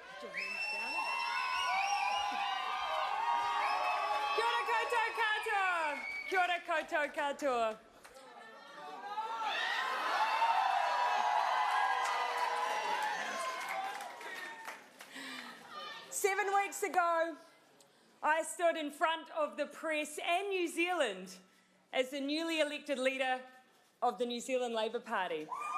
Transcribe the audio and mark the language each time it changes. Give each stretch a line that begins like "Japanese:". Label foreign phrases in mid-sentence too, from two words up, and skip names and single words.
English: your hands down.
Māori: Kia ora koutou katoa. Kia ora koutou katoa.
English: 7 weeks ago, I stood in front of the press and New Zealand as the newly elected leader of the New Zealand Labour Party.